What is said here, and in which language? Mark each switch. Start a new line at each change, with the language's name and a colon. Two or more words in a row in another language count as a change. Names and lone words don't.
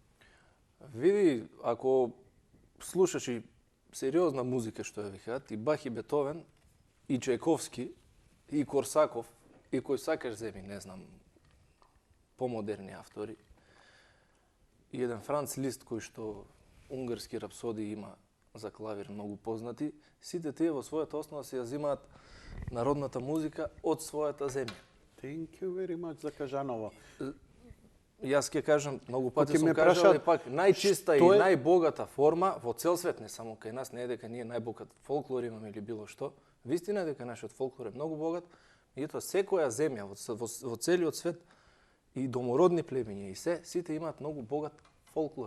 Macedonian: Види, ако слушаш и сериозна музика што ја викаат, и Бах и Бетовен, и Чајковски, и Корсаков, и кој сакаш земи, не знам, помодерни автори, и еден Франц Лист кој што унгарски рапсоди има за клавир многу познати, сите тие во својата основа се ја земаат народната музика од својата земја.
English: Thank you very much
Macedonian: за кажаново. Јас ќе кажам, многу пати сум кажал, е пак најчиста и најбогата форма во цел свет, не само кај нас, не е дека ние најбогат фолклор имаме или било што. Вистина е дека нашиот фолклор е многу богат, меѓутоа секоја земја во целиот свет и домородни племиња и сите имаат многу богат фолклор.